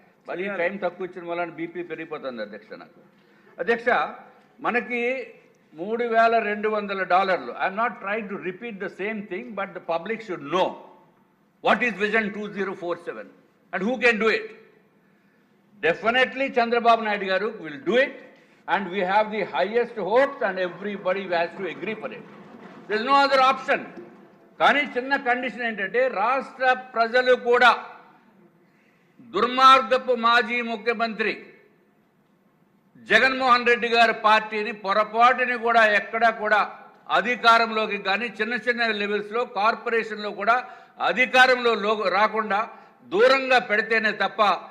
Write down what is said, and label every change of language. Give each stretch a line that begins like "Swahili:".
Telugu: మరి టైం తక్కువ ఇచ్చిన వల్ల బీపీ పెరిగిపోతుంది అధ్యక్ష నాకు. అధ్యక్ష మనకి $3,200.
English: I'm not trying to repeat the same thing, but the public should know what is vision 2047 and who can do it. Definitely Chandrababu Naidu garu will do it, and we have the highest hopes and everybody has to agree for it. There is no other option.
Telugu: కానీ చిన్న condition ఏంటంటే రాష్ట్ర ప్రజలు కూడా దుర్మార్గపు మాజీ ముఖ్యమంత్రి జగన్మోహన్ రెడ్డి గారి పార్టీని పొరపాటుని కూడా ఎక్కడా కూడా అధికారంలోకి కానీ చిన్న లెవెల్స్లో కార్పొరేషన్లో కూడా అధికారంలో రాకుండా దూరంగా పెడితేనే తప్ప